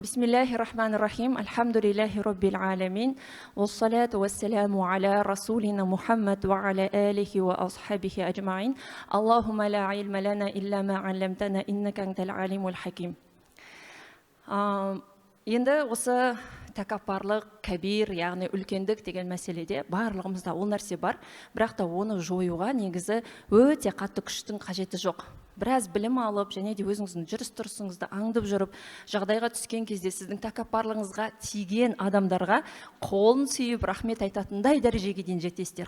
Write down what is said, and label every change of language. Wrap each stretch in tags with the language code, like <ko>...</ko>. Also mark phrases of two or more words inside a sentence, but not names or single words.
<ar>بسم الله الرحمن الرحيم. الحمد لله رب العالمين. والصلاة والسلام على رسولنا محمد وعلى آله وأصحابه أجمعين. اللهم لا علم لنا إلا ما علمتنا إنك أنت العليم الحكيم.</ar> <kk>Енді осы тәкаппарлық, кәбир, яғни үлкендік деген мәселеде барлығымызда ол нәрсе бар, бірақ та оны жоюға негізі өте қатты күштің қажеті жоқ. Біраз білім алып, және де өзіңіздің жүріс-тұрысыңызды аңдып жүріп, жағдайға түскен кезде сіздің тәкаппарлығыңызға тиген адамдарға қолын сүйіп, рахмет айтатындай дәрежеге дейін жетесіздер.</kk>